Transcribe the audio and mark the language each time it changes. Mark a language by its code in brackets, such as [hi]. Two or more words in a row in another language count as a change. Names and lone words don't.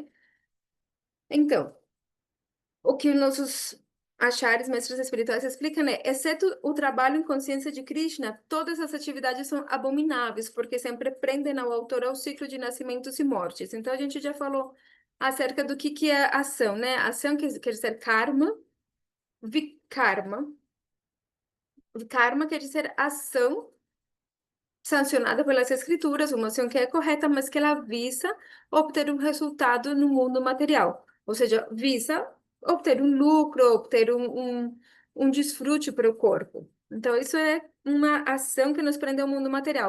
[pt] Então, o que nossos achares, mestres espirituais explicam, né? Exceto o trabalho em consciência de Krishna, todas as atividades são abomináveis, porque sempre prendem ao autor ao ciclo de nascimentos e mortes. Então, a gente já falou acerca do que é ação, né? Ação quer dizer karma, vikarma. Karma quer dizer ação sancionada pelas escrituras, uma ação que é correta, mas que ela visa obter um resultado no mundo material. Ou seja, visa obter um lucro, obter um desfrute para o corpo. Então, isso é uma ação que nos prende ao mundo material.